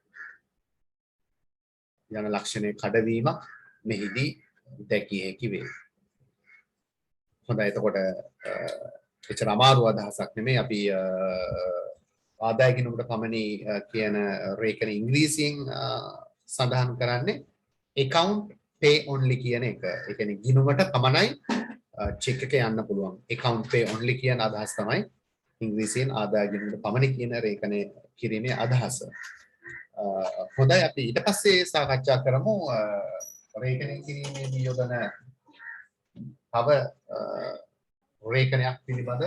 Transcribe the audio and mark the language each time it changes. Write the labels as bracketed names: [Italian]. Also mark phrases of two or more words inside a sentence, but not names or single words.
[Sinhala] යන ලක්ෂණය කඩවීමක් මෙහිදී දැකිය හැකි වේ. හොඳයි, එතකොට එච්චර අමාරු අදහසක් නෙමෙයි. අපි ආදාය ගිණුමට පමණි කියන රේඛන ඉංග්‍රීසියෙන් සඳහන් කරන්නේ [English] account pay only [Sinhala] කියන එක. ඒ කියන්නේ ගිණුමට පමණයි චෙක් එක යන්න පුළුවන්. [English] account pay only [Sinhala] කියන අදහස තමයි ඉංග්‍රීසියෙන් ආදාය ගිණුමට පමණි කියන රේඛනය කිරීමේ අදහස. හොඳයි, අපි ඊට පස්සේ සාකච්ඡා කරමු රේඛනය කිරීමේදී යොදන තව රේඛනයක් පිළිබඳව.